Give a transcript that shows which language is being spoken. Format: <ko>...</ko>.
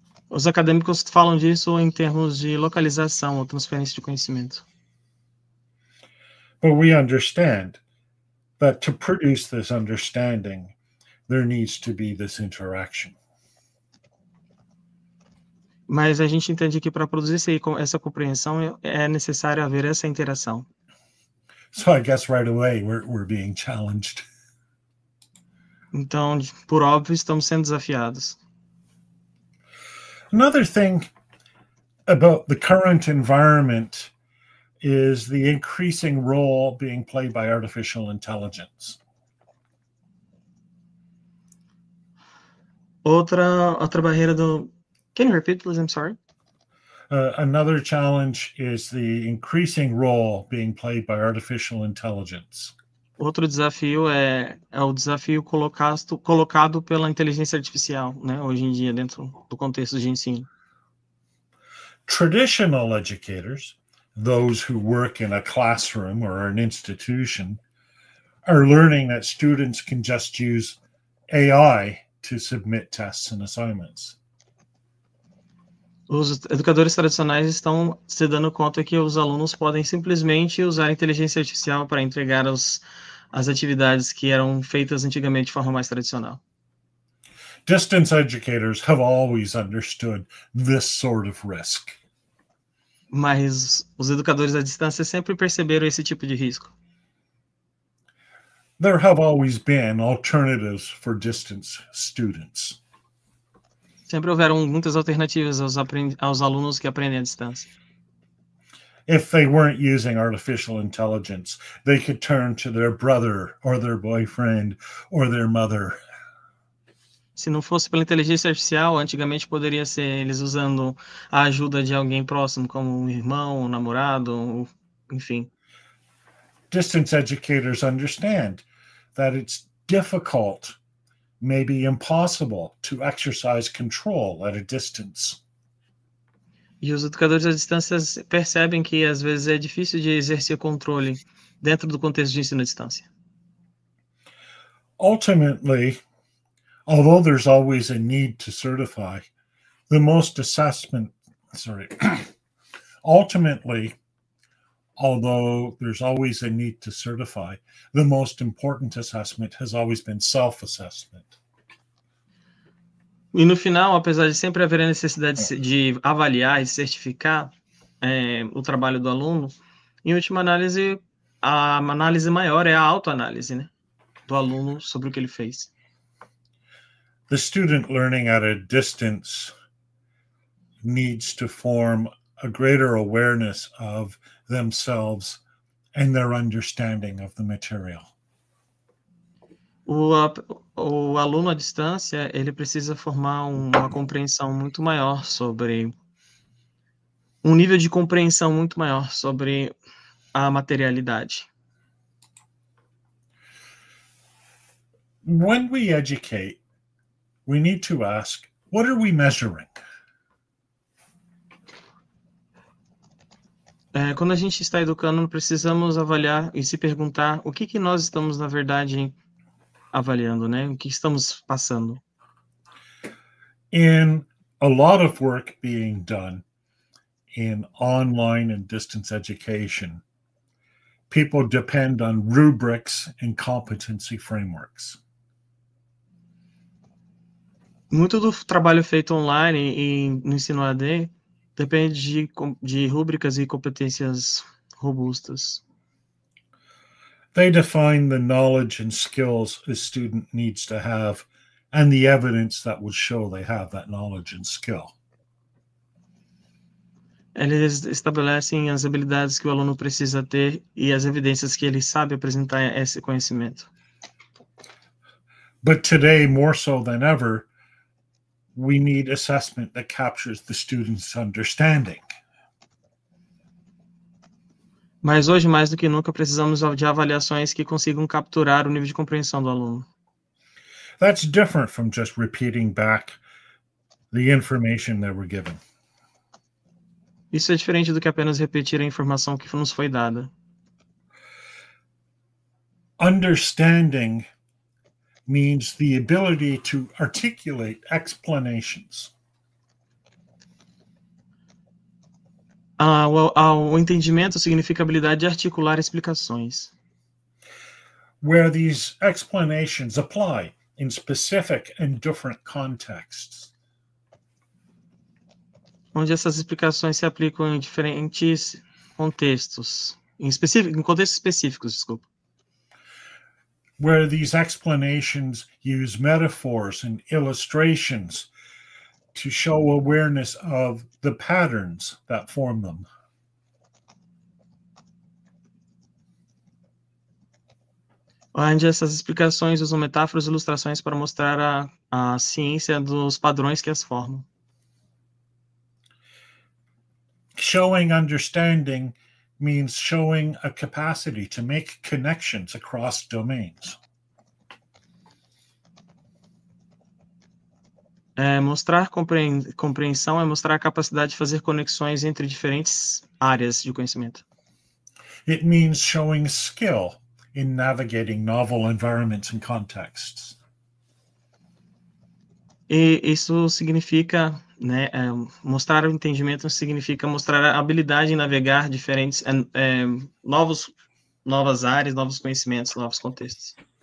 <pt>Os acadêmicos falam disso em termos de localização ou transferência de conhecimento.</pt> <en>But we understand that to produce this understanding, there needs to be this interaction.</en> <pt>Mas a gente entende que para produzir essa compreensão é necessário haver essa interação.</pt> <en>So I guess right away we're being challenged.</en> <pt>Então, por óbvio, estamos sendo desafiados.</pt> <en>Another thing about the current environment is the increasing role being played by artificial intelligence.</en> <pt>Outra barreira do...</pt> <en>Can you repeat, please? I'm sorry. Another challenge is the increasing role being played by artificial intelligence.</en> <pt>Outro desafio é o desafio colocado pela inteligência artificial, né, hoje em dia, dentro do contexto de ensino.</pt> <en>Traditional educators, those who work in a classroom or an institution, are learning that students can just use AI to submit tests and assignments.</en> <pt>Os educadores tradicionais estão se dando conta que os alunos podem simplesmente usar a inteligência artificial para entregar as atividades que eram feitas antigamente de forma mais tradicional.</pt> <en>Distance educators have always understood this sort of risk.</en> <pt>Mas os educadores à distância sempre perceberam esse tipo de risco.</pt> <en>There have always been alternatives for distance students.</en> <pt>Sempre houveram muitas alternativas aos alunos que aprendem à distância.</pt> <en>If they weren't using artificial intelligence, they could turn to their brother or their boyfriend or their mother.</en> <pt>Se não fosse pela inteligência artificial, antigamente poderia ser eles usando a ajuda de alguém próximo, como um irmão, um namorado, enfim.</pt> <en>Distance educators understand that it's difficult may be impossible to exercise control at a distance.</en> <pt>E os educadores à distância percebem que às vezes é difícil de exercer controle dentro do contexto de ensino à distância.</pt> <en>Ultimately, although there's always a need to certify, the most assessment, ultimately, although there's always a need to certify, the most important assessment has always been self-assessment.</en> <pt>E no final, apesar de sempre haver a necessidade de avaliar e certificar o trabalho do aluno, em última análise, a análise maior é a autoanálise, né, do aluno sobre o que ele fez.</pt> <en>The student learning at a distance needs to form a greater awareness of themselves and their understanding of the material.</en> <pt>O aluno à distância, ele precisa formar uma compreensão muito maior sobre um nível de compreensão muito maior sobre a materialidade.</pt> <en>When we educate, we need to ask, what are we measuring?</en> <pt>Quando a gente está educando, precisamos avaliar e se perguntar o que nós estamos, na verdade, avaliando, né? O que estamos passando.</pt> <en>In a lot of work being done in online and distance education, people depend on rubrics and competency frameworks.</en> <pt>Muito do trabalho feito online e no ensino AD depende de rúbricas e competências robustas.</pt> <en>They define the knowledge and skills a student needs to have and the evidence that would show they have that knowledge and skill.</en> <pt>Eles estabelecem as habilidades que o aluno precisa ter e as evidências que ele sabe apresentar esse conhecimento.</pt> <en>But today, more so than ever, we need assessment that captures the student's understanding.</en> <pt>Mas hoje, mais do que nunca, precisamos de avaliações que consigam capturar o nível de compreensão do aluno.</pt> <en>That's different from just repeating back the information that we're given.</en> <pt>Isso é diferente do que apenas repetir a informação que nos foi dada.</pt> <en>Understanding means the ability to articulate explanations.</en> <pt>O entendimento significa a habilidade de articular explicações.</pt> <en>Where these explanations apply in specific and different contexts.</en> <pt>Onde essas explicações se aplicam em diferentes contextos, em contextos específicos, desculpa.</pt> <en>Where these explanations use metaphors and illustrations to show awareness of the patterns that form them.</en> <pt>Onde essas explicações usam metáforas e ilustrações para mostrar a ciência dos padrões que as formam.</pt> <en>Showing understanding means showing a capacity to make connections across domains.</en> <pt>Mostrar compreensão é mostrar a capacidade de fazer conexões entre diferentes áreas de conhecimento.</pt> <en>It means showing skill in navigating novel environments and contexts.</en> <pt>E isso significa, né, mostrar o entendimento significa mostrar a habilidade em navegar diferentes, novas áreas, novos conhecimentos, novos contextos.</pt>